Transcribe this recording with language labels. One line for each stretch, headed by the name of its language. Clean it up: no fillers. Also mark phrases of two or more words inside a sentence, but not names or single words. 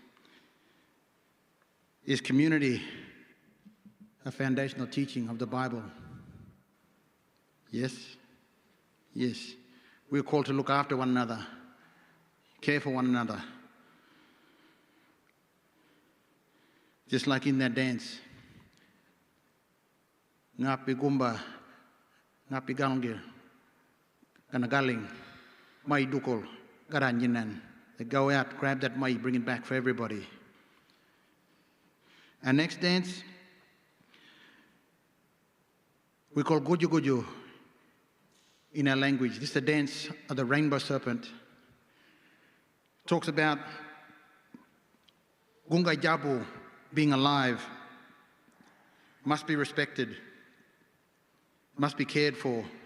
English: is community a foundational teaching of the Bible? Yes? Yes. We're called to look after one another, care for one another. Just like in that dance.
Gugadj: Ngapi gumba, ngapi galngir, ganagaling, mai dukol, garanjinan.
English: They go out, grab that mai, bring it back for everybody. Our next dance, we call ngudju in our language. This is the dance of the rainbow serpent. Talks about Gunggay Jabu being alive, must be respected, must be cared for.